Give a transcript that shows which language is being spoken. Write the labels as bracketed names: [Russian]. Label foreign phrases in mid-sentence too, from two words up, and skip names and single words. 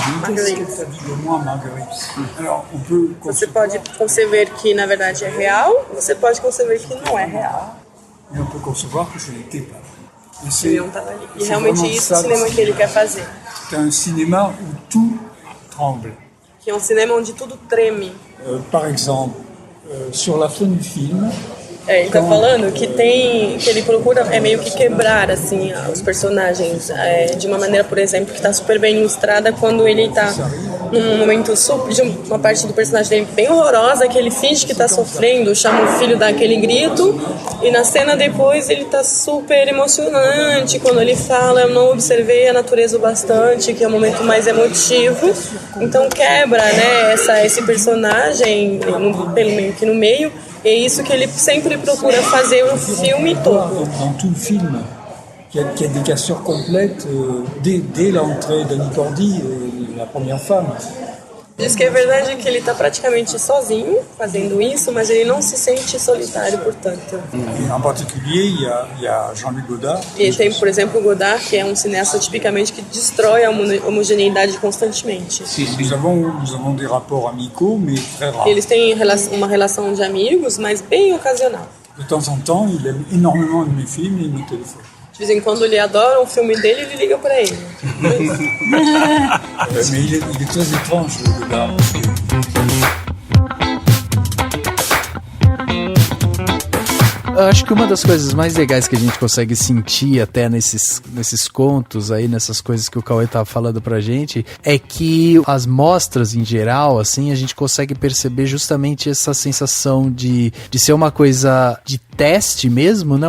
[Portuguese] Você pode conceber que na verdade é real, você pode conceber que não é real. Ele não estava ali. E realmente isso é o cinema que ele quer fazer. É um cinema onde tudo tremble. Que é um cinema onde tudo treme. Por exemplo, [French] sur la fin du film. [Portuguese] Ele tá falando que ele procura meio que quebrar assim os personagens de uma maneira, por exemplo, que tá super bem ilustrada quando ele tá num momento de uma parte do personagem dele bem horrorosa, que ele finge que tá sofrendo, chama o filho, dá aquele grito, e na cena depois ele tá super emocionante quando ele fala, eu não observei a natureza o bastante, que é o momento mais emotivo. Então quebra, né, esse personagem meio que no meio. É isso que ele sempre procura fazer o filme todo. [French] Dans tout le film, qui a des cassures complètes dès l'entrée d'Annie Cordy, la première femme. [Portuguese] Diz que é verdade que ele está praticamente sozinho fazendo isso, mas ele não se sente solitário, portanto. [French] En particulier, il y a Jean-Luc Godard. [Portuguese] E tem, por exemplo, o Godard, que é um cineasta tipicamente que destrói a homogeneidade constantemente. [French] Nous avons des rapports amicaux, mais très rares. [Portuguese] Eles têm uma relação de amigos, mas bem ocasional. [French] De temps en temps, il aime énormément de mes films et il me téléphone. [Portuguese] De vez em quando ele adora um filme dele e ele liga pra ele. [French] Mais il est très étrange, le Godard. [Portuguese] Eu acho que uma das coisas mais legais que a gente consegue sentir até nesses contos aí, nessas coisas que o Cauê tava falando pra gente, é que as mostras em geral, assim, a gente consegue perceber justamente essa sensação de ser uma coisa de teste mesmo, né?